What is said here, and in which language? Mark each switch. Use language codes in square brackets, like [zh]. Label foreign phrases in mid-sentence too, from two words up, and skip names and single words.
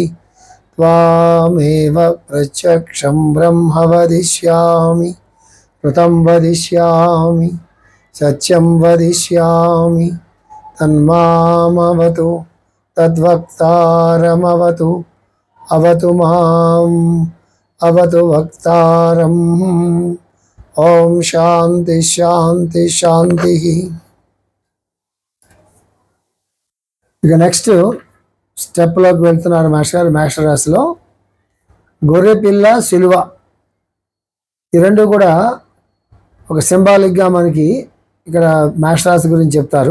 [sa] त्वामेव प्रत्यक्षं ब्रह्म वदिष्यामि ऋतं वदिष्यामि सत्यं वदिष्यामि तन्मामवतु तद्वक्तारमवतु अवतु माम् अवतु वक्तारम् ओम शांति शांति शांति। [te] ఇక [en] next stepలోకి [te] వెళ్తున్నారు మాస్టర్ రాశిలో గొర్రె పిల్ల సిలువ ఈ రెండు కూడా ఒక సింబాలిక్గా మనకి ఇక్కడ మాస్టర్ రాశి గురించి చెప్తారు.